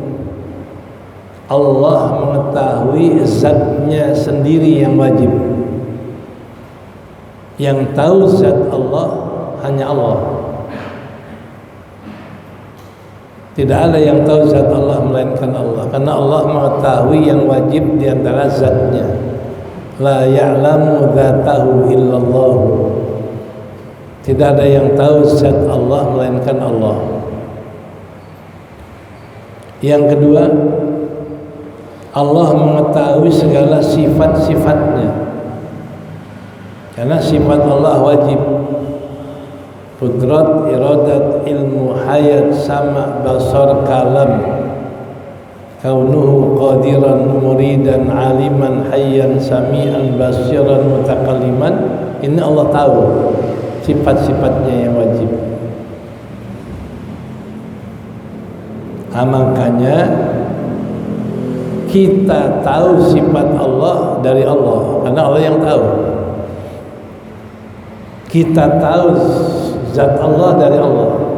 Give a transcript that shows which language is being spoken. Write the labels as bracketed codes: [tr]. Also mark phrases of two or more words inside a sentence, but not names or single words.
[id] Allah mengetahui zatnya sendiri yang wajib. Yang tahu zat Allah hanya Allah. Tidak ada yang tahu zat Allah melainkan Allah, karena Allah mengetahui yang wajib di antara zatnya. [ar] لا يعلم ذاته إلا الله. [id] Tidak ada yang tahu zat Allah melainkan Allah. Yang kedua, Allah mengetahui segala sifat-sifatnya, karena sifat Allah wajib. [ar] قدرة إرادة علم حياة سمع بصر كلام كونه قادرا مريدا عالما حيا سميعا بصيرا متكلما. [id] Ini Allah tahu sifat-sifatnya yang wajib. Makanya kita tahu sifat Allah dari Allah, karena Allah yang tahu. Kita tahu zat Allah dari Allah.